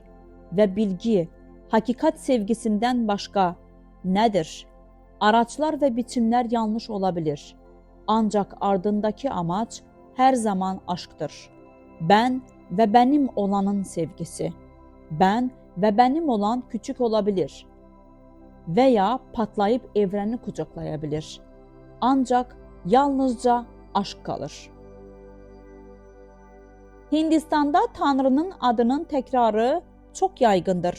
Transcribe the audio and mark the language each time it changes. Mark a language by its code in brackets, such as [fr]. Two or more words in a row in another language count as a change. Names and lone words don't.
[tr] Ve bilgi, hakikat sevgisinden başka nedir? Araçlar ve biçimler yanlış olabilir. Ancak ardındaki amaç her zaman aşktır. Ben ve benim olanın sevgisi. [az] Ben və bənim olan küçük ola bilir və ya patlayıb evrəni qucaqlaya bilir. [tr] Ancaq yalnızca aşk qalır. [az] Hindistanda Tanrının adının təkrarı çox yaygındır.